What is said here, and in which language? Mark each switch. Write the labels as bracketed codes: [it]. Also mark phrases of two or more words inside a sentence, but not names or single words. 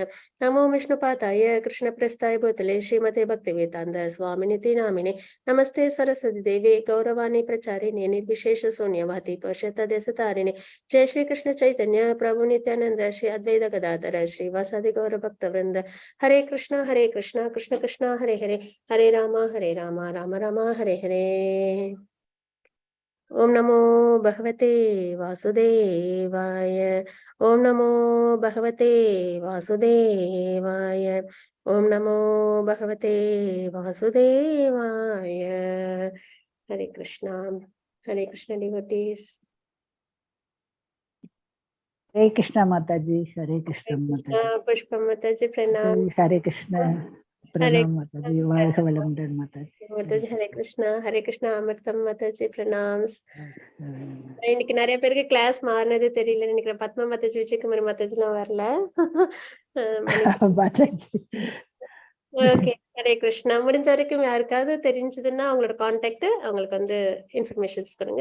[sa] नमो विष्णुपादाय कृष्णप्रस्थाय भूतले श्रीमते भक्तिवेदान्त स्वामिनिति नामिने नमस्ते सरस्वती देवी गौरवाणी प्रचारिणे निर्विशेष शून्यवादी पश्चात्देशतारिणे जय श्री कृष्ण चैतन्य प्रभु नित्यानंद श्री अद्वैत गदाधर श्रीवासादि गौर भक्त वृंद हरे कृष्ण कृष्ण कृष्ण हरे हरे हरे राम राम राम हरे हरे। ओम नमो भगवते वासुदेवाय ओम नमो भगवते वासुदेवाय ओम नमो भगवते वासुदेवाय। [hi] हरे कृष्ण डिवोटीज। हरे कृष्णा माता जी, हरे कृष्णा माता जी, पुष्पा माता जी प्रणाम। हरे कृष्णा प्रणाम माता जी, [ta] வாழ்க வளமுடன் [hi] माता जी। [ta] हरे कृष्णा अमृतम माता जी प्रणाम। இன்னைக்கு நிறைய பேருக்கு கிளாஸ் மாறினது தெரியல நினைக்கிறேன். பத்மா மாதாஜி விஜயகுமாரி மாதாஜி எல்லாம் வரல. ஓகே ஹரே கிருஷ்ணா. முடிஞ்ச வரைக்கும் யாருக்காவது தெரிஞ்சதுன்னா அவங்களோட கான்டாக்ட் அவங்களுக்கு வந்து இன்ஃபர்மேஷன்ஸ் கொடுங்க.